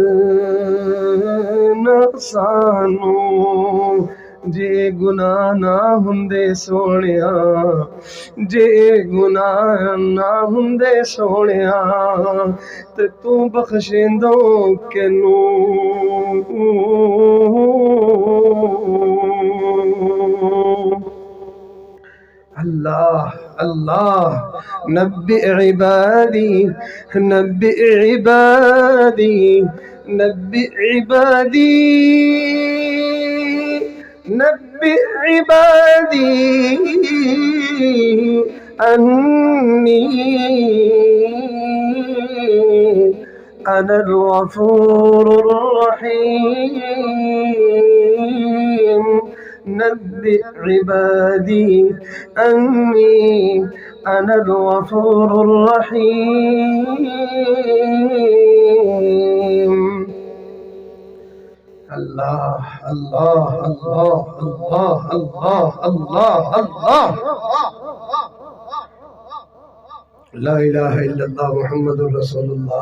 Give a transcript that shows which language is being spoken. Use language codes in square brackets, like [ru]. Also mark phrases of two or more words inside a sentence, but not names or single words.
[pa] نہ سانو، جے گناہ نہ ہوندے سونیا، جے گناہ نہ ہوندے سونیا، تے تو بخشیندوں کینوں، [ar] اللہ اللہ نبئ عبادی نبئ عبادی نبئ عبادی نبئ عبادی انی انا الغفور الرحیم، نبئ عبادی انی انا الغفور الرحیم۔ اللہ اللہ اللہ اللہ اللہ اللہ اللہ، لا الہ الا اللہ محمد الرسول اللہ۔